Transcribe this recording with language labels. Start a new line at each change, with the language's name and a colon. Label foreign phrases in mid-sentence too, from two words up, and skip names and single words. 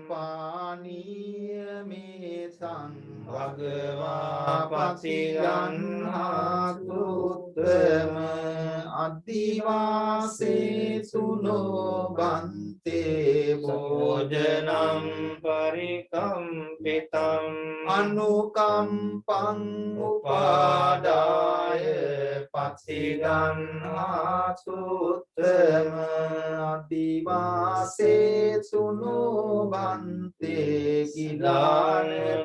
Pali: පානීයමේතං භගවා පතිගන්හාතු උත්තම අදිවාසේසුනෝ බන්තේ භෝජනම් පරිකම්පිතං අනුකම්පං උපාදාය පතිගන්හාතු උත්තම අදිවාසේසුනෝ බන්තේ දාන කිලාන